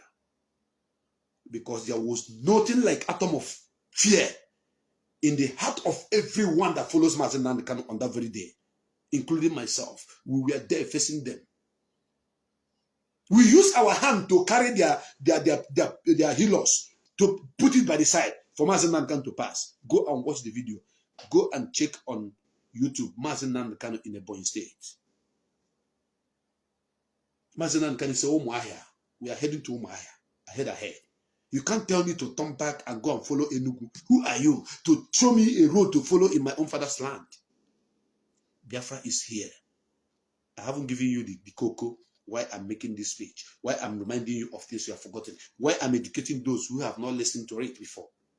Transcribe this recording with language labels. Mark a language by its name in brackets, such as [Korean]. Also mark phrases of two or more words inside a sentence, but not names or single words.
[English] Because there was nothing like atom of fear in the heart of everyone that follows Mazi Nnamdi Kanu on that very day, including myself. We were there facing them. We used our hand to carry their healers, to put it by the side for Mazi Nnamdi Kanu to pass. Go and watch the video. Go and check on YouTube, Mazi Nnamdi Kanu in Ebonyi State. Mazi Nnamdi Kanu said, Umuahia, we are heading to Umuahia, ahead. You can't tell me to turn back and go and follow Enugu. Who are you to show me a road to follow in my own father's land? Biafra is here. I haven't given you the cocoa why I'm making this speech, why I'm reminding you of things you have forgotten, why I'm educating those who have not listened to it before.